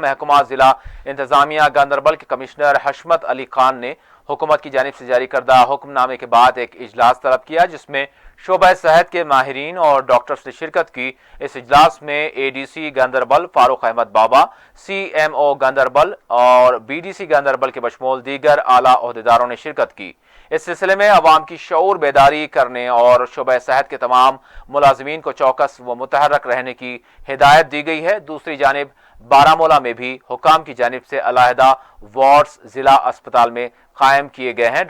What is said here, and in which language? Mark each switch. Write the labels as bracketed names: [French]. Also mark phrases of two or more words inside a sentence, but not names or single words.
[Urdu] محکمہ ضلع انتظامیہ گاندربل کے کمشنر حشمت علی خان نے حکومت کی جانب سے جاری کردہ حکم نامے کے بعد ایک اجلاس طلب کیا، جس میں شعبہ صحت کے ماہرین اور ڈاکٹرز نے شرکت کی۔ اس اجلاس میں اے ڈی سی گاندربل فاروق احمد بابا، سی ایم او گاندربل اور بی ڈی سی گاندربل کے بشمول دیگر اعلیٰ عہدیداروں نے شرکت کی۔ اس سلسلے میں عوام کی شعور بیداری کرنے اور شعبہ صحت کے تمام ملازمین کو چوکس و متحرک رہنے کی ہدایت دی گئی ہے۔ دوسری جانب بارہمولہ میں بھی حکام کی جانب سے علیحدہ وارڈز ضلع اسپتال میں قائم کیے گئے ہیں۔